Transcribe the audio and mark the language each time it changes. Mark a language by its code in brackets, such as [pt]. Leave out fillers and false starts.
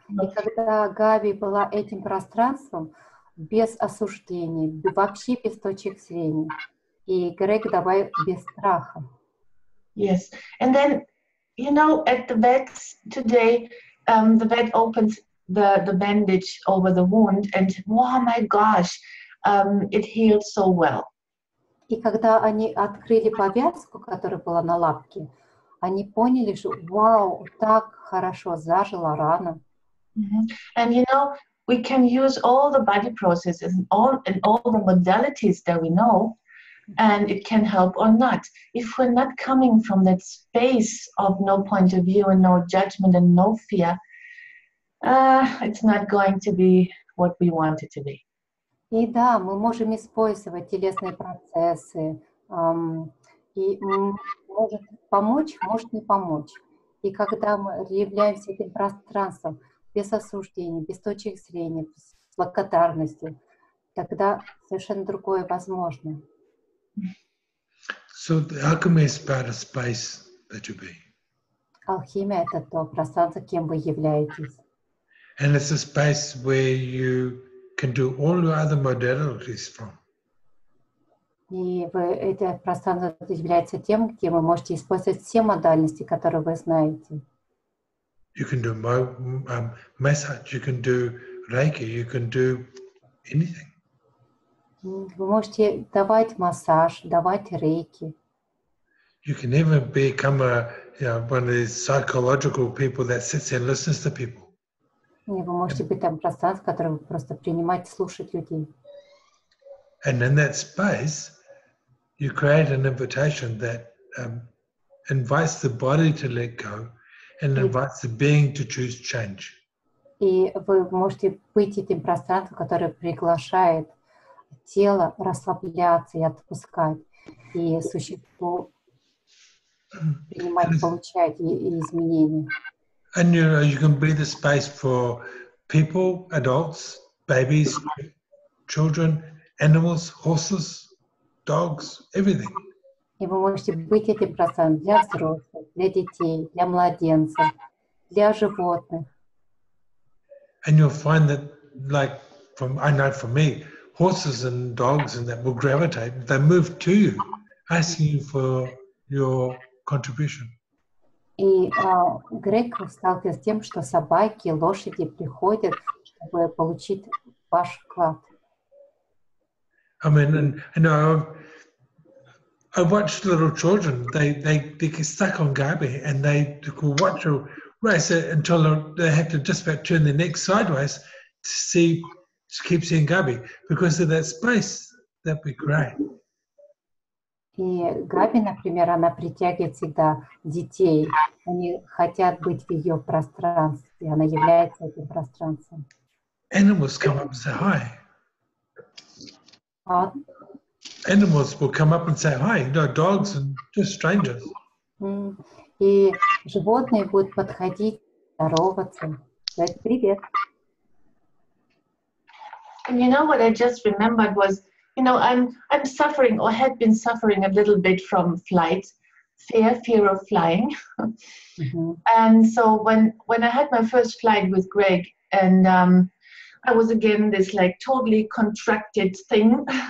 [ru] И когда Габи была этим пространством, без осуждений, вообще без точек зрения, и Грег добавил без страха. [en] Yes. And then, at the vets today, the vet opens the bandage over the wound, and oh my gosh, it healed so well. [ru] И когда они открыли повязку, которая была на лапке, они поняли, что вау, так хорошо зажила рана. [en] And you know, we can use all the body processes and all the modalities that we know, and it can help or not. If we're not coming from that space of no point of view and no judgment and no fear, it's not going to be what we want it to be. [ru] И да, мы можем использовать телесные процессы, и может помочь, может не помочь. И когда мы являемся этим пространством без осуждения, без точек зрения, с благодарностью, тогда совершенно другое возможно. [en] So the alchemy is about a space that you be. [ru] Алхимия — это то пространство, кем вы являетесь. [en] And it's a space where you can do all your other modalities from. [ru] И это пространство является тем, где вы можете использовать все модальности, которые вы знаете. [en] You can do massage, you can do Reiki, you can do anything. [ru] Вы можете давать массаж, давать рейки. [en] You can even become one of these psychological people that sits and listens to people. [ru] И вы можете быть там пространством, которое вы просто принимать, слушать людей. [en] And in that space, you create an invitation that invites the body to let go and invites the being to choose change. [ru] И вы можете быть этим пространством, которое приглашает тело расслабляться и отпускать, и существу принимать, получать и изменения. [en] And you can be the space for people, adults, babies, children, animals, horses, dogs, everything. [ru] И вы можете быть этим пространством для взрослых, для детей, для младенцев, для животных. [en] And you'll find that, like, I know for me, horses and dogs and that will gravitate. They move to you, asking you for your contribution. [ru] И Грег сталкивается с тем, что собаки, лошади приходят, чтобы получить ваш вклад. [en] I mean, and I watch little children. They get stuck on Gabi, and they watch a race until they have to just about turn their neck sideways to keep seeing Gabi, because of that space that we create. [ru] И Габи, например, она притягивает всегда детей. Они хотят быть в ее пространстве. Она является этим пространством. [en] Animals come up and say hi. А? Animals will come up and say hi. You know, dogs and just strangers. [ru] И животные будут подходить, здороваться, сказать привет. [en] And you know what I just remembered was, you know, I'm suffering or had been suffering a little bit from flight, fear of flying. And so when I had my first flight with Greg, and I was again this like totally contracted thing.